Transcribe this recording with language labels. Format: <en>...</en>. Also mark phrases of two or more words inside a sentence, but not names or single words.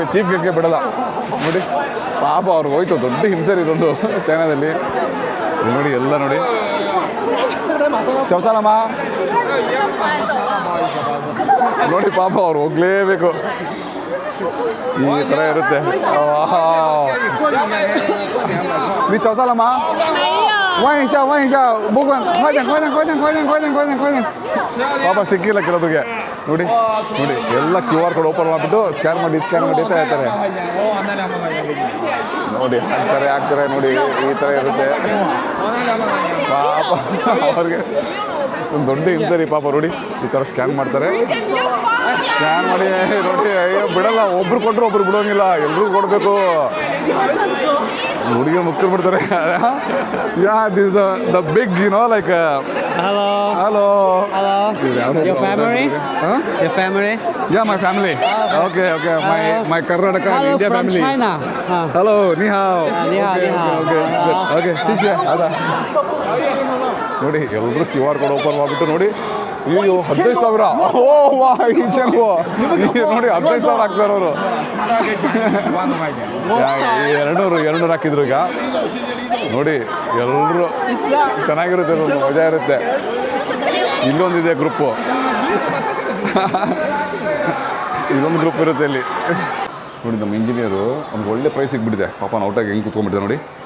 <en>chief guest</en> <kn>ಬಿಡಲ್ಲ ನೋಡಿ. ಪಾಪ ಅವ್ರಿಗೆ ಹೋಯ್ತು. ದೊಡ್ಡ ಹಿಂಸೆ ಇದೊಂದು ಚೈನಾದಲ್ಲಿ ನೋಡಿ. ಎಲ್ಲ ನೋಡಿ ಚೌತಾನಮ್ಮ ನೋಡಿ. ಪಾಪ ಅವ್ರು ಹೋಗ್ಲೇಬೇಕು. ಈ ಥರ ಇರುತ್ತೆ. ನೀ ಚೌತಾಲಮ್ಮ</kn> <zh>问一下不管快点</zh> <kn>ಪಾಪ ಸಿಕ್ಕಿಲ್ಲ ಕೆಲವರಿಗೆ ನೋಡಿ ಎಲ್ಲ</kn> <en>QR code open</en> <kn>ಮಾಡಿಬಿಟ್ಟು ಸ್ಕ್ಯಾನ್ ಮಾಡಿ ಅಂತ ಹೇಳ್ತಾರೆ ನೋಡಿ ಹಾಕ್ತಾರೆ ನೋಡಿ ಈ ಥರ ಇರುತ್ತೆ ಪಾಪ ಅವ್ರಿಗೆ ಒಂದು ದೊಡ್ಡ ಹಿಂಸೆ ರೀ ಪಾಪ ನೋಡಿ ಈ ಥರ ಸ್ಕ್ಯಾನ್ ಮಾಡ್ತಾರೆ ಸ್ಕ್ಯಾನ್ ಮಾಡಿ ನೋಡಿ ಅಯ್ಯೋ ಬಿಡಲ್ಲ ಒಬ್ರು ಕೊಟ್ಟರು ಒಬ್ರು ಬಿಡೋಂಗಿಲ್ಲ ಎಲ್ರಿಗೂ ಕೊಡಬೇಕು ಹುಡುಗಿರು ಮುಕ್ಕರು ಬಿಡ್ತಾರೆ</kn> <en>ya this the big like Hello. Your family? Huh? Your family? Yeah, my family. Okay. My Karnataka and Hello India from family. China.</en> <zh>Hello, 你好. 你好.</zh> <kn>Okay, ಶಿಷ್ಯ ಅದ ನೋಡಿ ಎಲ್ಲರೂ</kn> <en>QR code open</en> <kn>ಮಾಡಿಬಿಟ್ಟು ನೋಡಿ ಅಯ್ಯೋ 15,000 ಓ ವಾ ಈ ಜನ ನೋಡಿ 15,000 ಹಾಕ್ತಾರೆ ಅವರು 200 ಹಾಕಿದ್ರು ಈಗ ನೋಡಿ ಎಲ್ಲರೂ ಚೆನ್ನಾಗಿರುತ್ತೆ ಮಜಾ ಇರುತ್ತೆ ಇಲ್ಲೊಂದಿದೆ ಗ್ರೂಪು ಇದೊಂದು ಗ್ರೂಪ್ ಇರುತ್ತೆ ಇಲ್ಲಿ ನೋಡಿ ನಮ್ಮ ಇಂಜಿನಿಯರು ಒಂದು ಒಳ್ಳೆ ಪ್ರೈಸ್ ಸಿಗ್ಬಿಟ್ಟಿದೆ ಪಾಪ ಔಟಾಗಿ ಹೆಂಗೆ ಕೂತ್ಕೊಂಡ್ಬಿಟ್ಟಿದೆ ನೋಡಿ</kn>